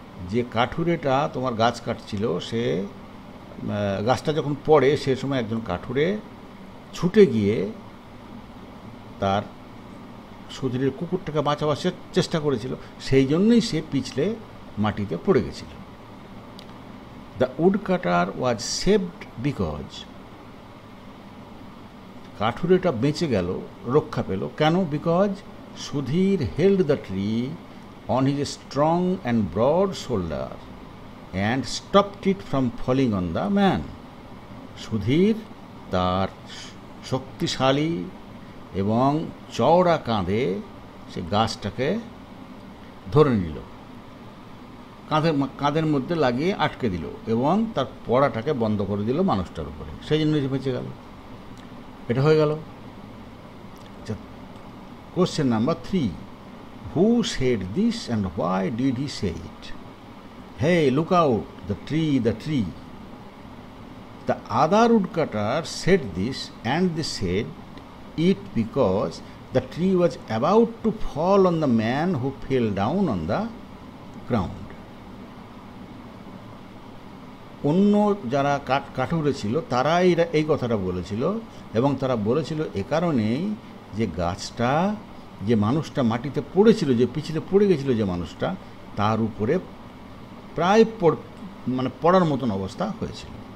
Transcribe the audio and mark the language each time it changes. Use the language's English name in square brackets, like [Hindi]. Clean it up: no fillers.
[Bangla] যে কাঠুরেটা তোমার গাছ কাটছিল, সে গাছটা যখন পড়ে সে সময় একজন কাঠুরে ছুটে গিয়ে তার সুধীরের কুকুরটাকে বাঁচাবার চেষ্টা করেছিল, সেই জন্যই সে পিছলে মাটিতে পড়ে গেছিল। [English] the woodcutter was saved because, [Bangla] কাঠুরেটা বেঁচে গেল, রক্ষা পেল, কেন? [English] Because Sudhir held the tree on his strong and broad shoulder and stopped it from falling on the man. [Bangla] Sudhir তার শক্তিশালী এবং চওড়া কাঁধে সে গাছটাকে ধরে নিল, কাঁধের মধ্যে লাগিয়ে আটকে দিল এবং তার পড়াটাকে বন্ধ করে দিল মানুষটার উপরে, সেই জন্য সে বেঁচে গেল। এটা হয়ে গেল। [English] Question number 3, who said this and why did he say it? Hey, look out, the tree, the tree. The other woodcutters said this and they said it because the tree was about to fall on the man who fell down on the ground. [Bangla] অন্য যারা কাঠুরে ছিল তারা এই কথাটা বলেছিল, এবং তারা বলেছিল এ কারণেই যে গাছটা, যে মানুষটা মাটিতে পড়েছিল, যে পিছলে পড়ে গেছিল যে মানুষটা, তার উপরে প্রায় পড়ার মতন অবস্থা হয়েছিল।